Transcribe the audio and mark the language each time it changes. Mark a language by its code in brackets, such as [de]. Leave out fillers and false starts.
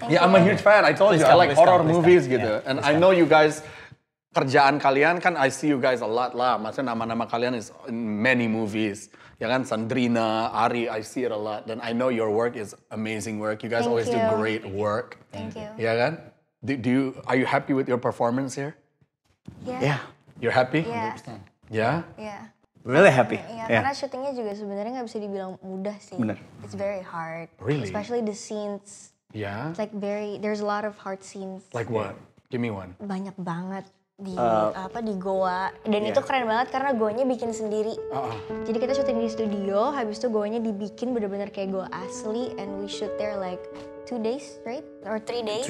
[en] Yeah, I'm a huge fan. I told you, I like horror movies [id] gitu. [en] And I know you guys, [id] kerjaan kalian kan, [en] I see you guys a lot lah. [id] Maksudnya nama-nama kalian [en] is in many movies. [id] Ya kan, [en] Sandrina, Ari, I see it a lot. Dan I know your work is amazing work. You guys always do great work. Thank you. Ya kan? Are you happy with your performance here? Yeah. You're happy? Yeah. Yeah? Yeah. Really happy. [id] Iya, karena syutingnya juga sebenarnya nggak bisa dibilang mudah sih. Bener. [en] It's very hard. Really? Especially the scenes. Yeah? It's like there's a lot of hard scenes. Like what? Give me one. [id] Banyak banget di di goa. Dan itu keren banget karena goanya bikin sendiri. Jadi kita syuting di studio, habis itu goanya dibikin bener-bener kayak goa asli, [en] and we shoot there like 2 days, right? Or 3 days.